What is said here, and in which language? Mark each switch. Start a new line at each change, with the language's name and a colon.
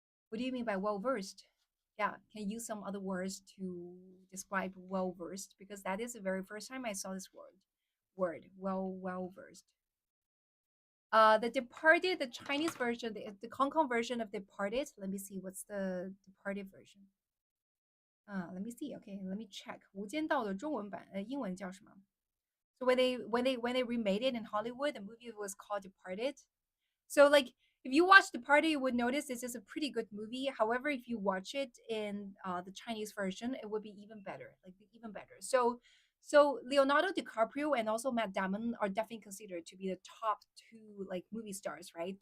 English: What do you mean by well versed? Yeah, can you use some other words to describe well versed? Because that is the very first time I saw this word well versed. The Departed, the Chinese version, the Hong Kong version of Departed. Let me see what's the Departed version. Let me see. Okay, let me check.
Chinese: 无间道的中文版，英文叫什么？
English: So when they remade it in Hollywood, the movie was called Departed. So like if you watch The Party, you would notice this is a pretty good movie. However, if you watch it in the Chinese version, it would be even better, like even better. So Leonardo DiCaprio and also Matt Damon are definitely considered to be the top two like movie stars, right?